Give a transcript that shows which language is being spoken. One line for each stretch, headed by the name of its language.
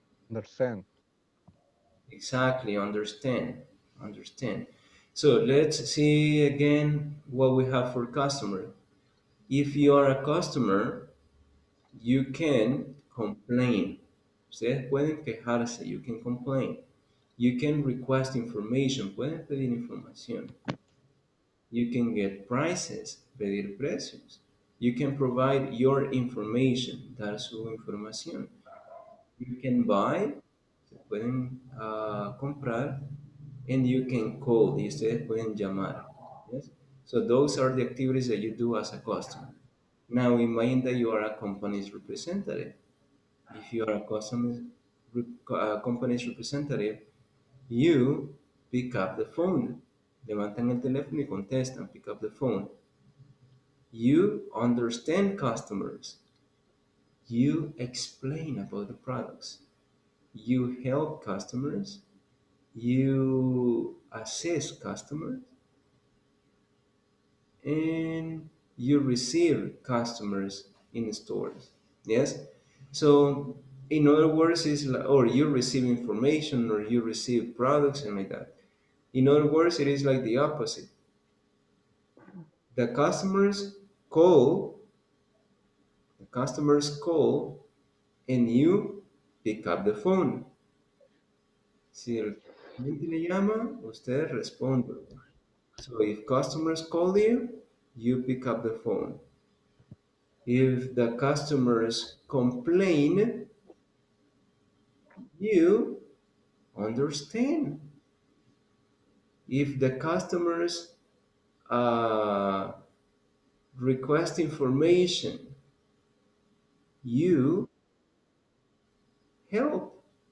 English: Understand. Exactly, understand. Understand. So let's see again what we have for customer. If you are a customer, you can complain.
Spanish: Ustedes pueden quejarse,
English: you can complain. You can request information,
Spanish: pueden pedir información.
English: You can get prices,
Spanish: pedir precios.
English: You can provide your information,
Spanish: dar su información.
English: You can buy,
Spanish: se pueden comprar,
English: and you can call,
Spanish: y ustedes pueden llamar.
English: Yes? So those are the activities that you do as a customer. Now imagine that you are a company's representative. If you are a company's representative, you pick up the phone.
Spanish: Levantan el teléfono y contestan,
English: pick up the phone. You understand customers. You explain about the products. You help customers. You assist customers. And you receive customers in stores. Yes? So, in other words, or you receive information or you receive products and like that. In other words, it is like the opposite. The customers call, the customers call, and you pick up the phone.
Spanish: Si el cliente le llama, usted responde.
English: So if customers call you, you pick up the phone. If the customers complain, you understand. If the customers uh, request information, you help.